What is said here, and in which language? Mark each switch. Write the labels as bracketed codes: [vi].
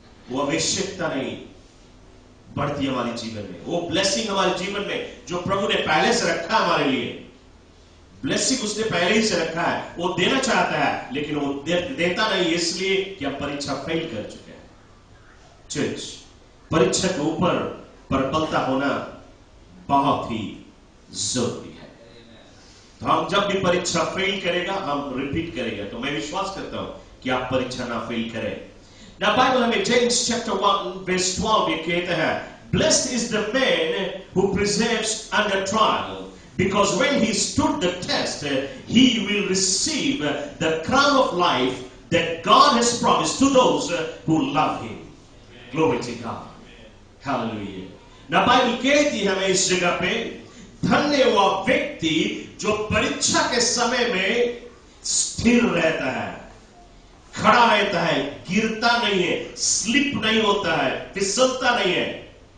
[hi] वो आवश्यकता नहीं बढ़ती हमारे जीवन में, वो ब्लेसिंग हमारे जीवन में जो प्रभु ने पहले से रखा हमारे लिए, ब्लेसिंग उसने पहले ही से रखा है, वो देना चाहता है, लेकिन वो देता नहीं, इसलिए कि हम परीक्षा फेल कर चुके हैं। चर्च, परीक्षा के ऊपर प्रबलता होना बहुत ही जरूरी है। तो हम जब भी परीक्षा फेल करेगा, हम रिपीट करेगा, तो मैं विश्वास करता हूं कि आप परीक्षा ना फेल करें। [en] Now [hi] बाइबल हमें जेम्स चैप्टर 1 verse 12 में कहता है, [en] Blessed is the man who perseveres under trial, because when he stood the test, he will receive the crown of life that God has promised to those who love him. Glory to God. Hallelujah. [hi] Now Bible कहती है हमें इस जगह पे, धन्य वह व्यक्ति जो परीक्षा के समय में स्थिर रहता है, खड़ा रहता है, गिरता नहीं है, स्लिप नहीं होता है, फिसलता नहीं है।